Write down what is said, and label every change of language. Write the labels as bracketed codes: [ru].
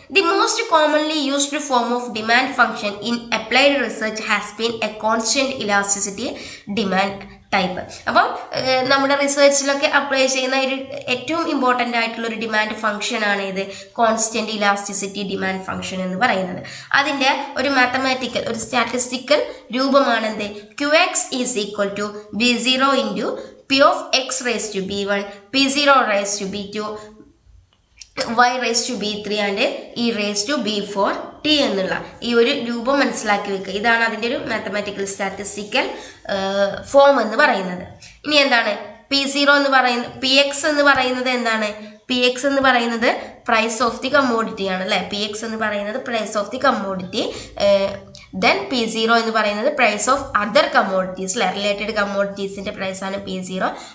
[en] The most commonly used form of demand function in applied research has been a constant elasticity demand type. [ml] അപ്പം നമ്മുടെ റിസർച്ചിലൊക്കെ apply ചെയ്യുന്ന ഒരു ഏറ്റവും important ആയിട്ടുള്ള ഒരു ഡിമാൻഡ് ഫംഗ്ഷൻ ആണ് ഇത് കോൺസ്റ്റന്റ് ഇലാസ്റ്റിസിറ്റി ഡിമാൻഡ് ഫംഗ്ഷൻ എന്ന് പറയുന്നത്. അതിൻ്റെ ഒരു മാത്തമാറ്റിക്കൽ, ഒരു സ്റ്റാറ്റിസ്റ്റിക്കൽ രൂപമാണ് എന്ത്, [en] QX is equal to B0 into P of X raised to B1, P0 raised to B2, Y raised to B3 and E raised to B4 T [ml] എന്നുള്ള ഈ ഒരു രൂപം മനസ്സിലാക്കി വെക്കുക. ഇതാണ് അതിൻ്റെ ഒരു മാത്തമാറ്റിക്കൽ സ്റ്റാറ്റിസ്റ്റിക്കൽ ഫോം എന്ന് പറയുന്നത്. ഇനി എന്താണ് P0 എന്ന് പറയുന്നത്, PX എന്ന് പറയുന്നത് എന്താണ്, PX എന്ന് പറയുന്നത് പ്രൈസ് ഓഫ് ദി കമ്മോഡിറ്റി ആണ് അല്ലേ. PX എന്ന് പറയുന്നത് price of the commodity. Then P0 എന്ന് പറയുന്നത് പ്രൈസ് ഓഫ് അതർ കമ്മോഡിറ്റീസ് അല്ലെ, റിലേറ്റഡ് കമ്മോഡിറ്റീസിൻ്റെ പ്രൈസാണ് P0.